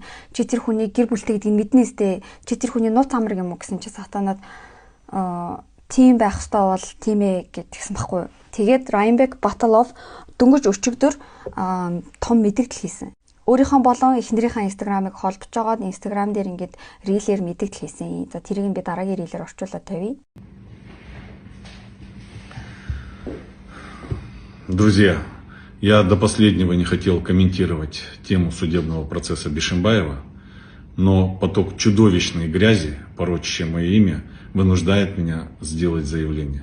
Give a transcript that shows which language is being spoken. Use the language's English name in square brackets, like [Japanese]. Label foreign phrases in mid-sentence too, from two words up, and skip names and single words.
[Mongolian] Чи тэр хүний гэр бүлтэй гэдгийг мэднээс дээ. Чи тэр хүний нууц амраг юм уу гэсэн чи Сатанат тийм байх ёстой бол тийм ээ гэдгсэн баггүй. Тэгээд Раймбек Баталов дөнгөж өчигдөр том мэдээлэл хийсэн. Өөрийнхөө болон эхнэрийнхээ инстаграмыг холбож байгаад инстаграм дээр ингээд рилээр мэдээлэл хийсэн. За тэрийг би дараагийн рилээр орчуулад тавья. [Russian] Друзья, я до последнего не хотел комментировать тему судебного процесса Бишимбаева, но поток чудовищной грязи, порочащий мое имя, вынуждает меня сделать заявление.